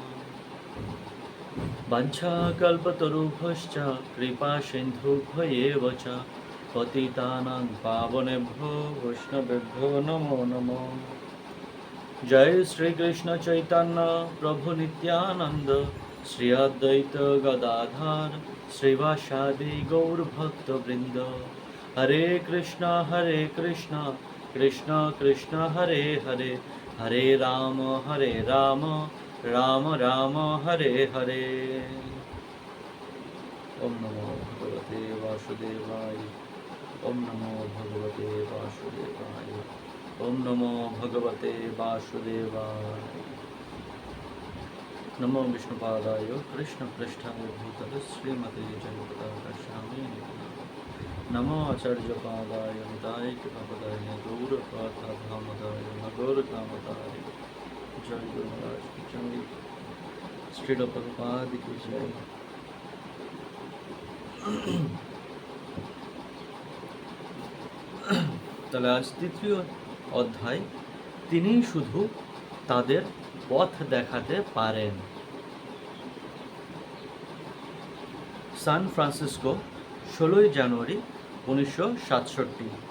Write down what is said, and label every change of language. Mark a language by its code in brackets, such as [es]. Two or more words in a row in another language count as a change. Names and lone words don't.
[sa] वाञ्छाकल्पतरुभ्यश्च कृपासिन्धुभ्यैव च पतितानां पावनेभ्यो वैष्णवेभ्यो नमो नमः। जय श्री कृष्ण चैतन्य प्रभु नित्यानंद श्री अद्वैत गदाधर श्रीवासादि गौर भक्त वृंद। हरे कृष्ण कृष्ण कृष्ण हरे हरे हरे राम राम राम हरे हरे। ओम नमो भगवते वासुदेवाय। ओम नमो भगवते वासुदेवाय। ओम नमो भगवते वासुदेवाय। नमो विष्णुपादाय कृष्णप्रेष्ठाय भूतले श्रीमते जगन्नाथाय। नमो आचार्यपादाय निताय कृपापदाय गौरपादाय गौरकामदाय। [hi] जय गुरु महाराज की जय। श्रील प्रभुपाद की जय। [bn] তাহলে আজ তৃতীয় অধ্যায় তিনিই শুধু তাদের পথ দেখাতে পারেন। সান ফ্রান্সিসকো 16 জানুয়ারি 1967।